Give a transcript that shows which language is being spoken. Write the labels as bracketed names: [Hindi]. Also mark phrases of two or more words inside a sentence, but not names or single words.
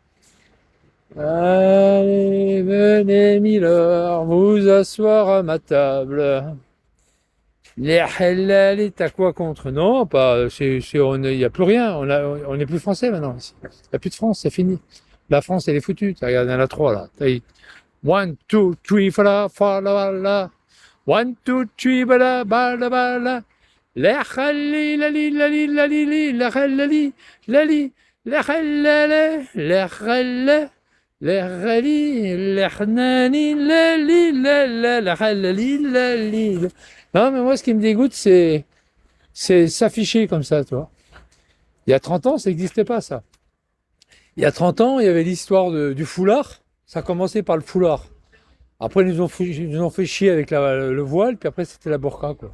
[French] Allez, venez, Miller, vous asseoir à ma table. Les halal, t'as quoi contre? Non, pas. Il n'y a plus rien. On n'est plus français maintenant. Il n'y a plus de France, c'est fini. La France, elle est foutue. Regarde, il y en a trois là. [English] One, two, three, fala, fala, la. One, two, three, bala, bala, bala. La halali, lali, lali, lali, li, la halali, lali, la halala, la halala. La halali, la hanani, lali, la la, la halali, lali. [French] Non, mais moi, ce qui me dégoûte, c'est s'afficher comme ça, toi. Il y a 30 ans, ça n'existait pas, ça. Il y a 30 ans, il y avait l'histoire du foulard. Ça a commencé par le foulard. Après, ils nous ont fait chier avec le voile, puis après, c'était la burqa, quoi.